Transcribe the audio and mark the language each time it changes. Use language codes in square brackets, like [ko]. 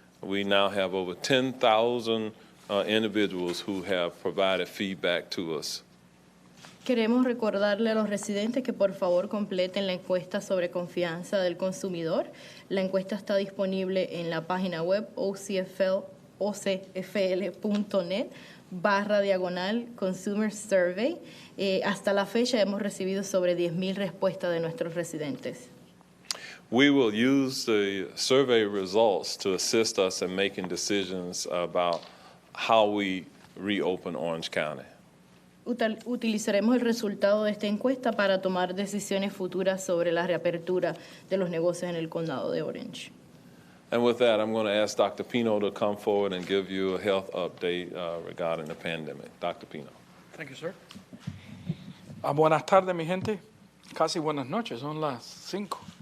[en] We now have over 10,000 individuals who have provided feedback to us. [es] Queremos recordarle a los residentes que por favor completen la encuesta sobre confianza del consumidor. La encuesta está disponible en la página web ocfl.net/consumer survey. Hasta la fecha hemos recibido sobre 10,000 respuestas de nuestros residentes. [en] We will use the survey results to assist us in making decisions about how we reopen Orange County. [es] Utilizaremos el resultado de esta encuesta para tomar decisiones futuras sobre la reapertura de los negocios en el condado de Orange. [en] And with that, I'm going to ask Dr. Pino to come forward and give you a health update regarding the pandemic. Dr. Pino. Thank you, sir. [es] Buenas tardes, mi gente. Casi buenas noches, son las 5.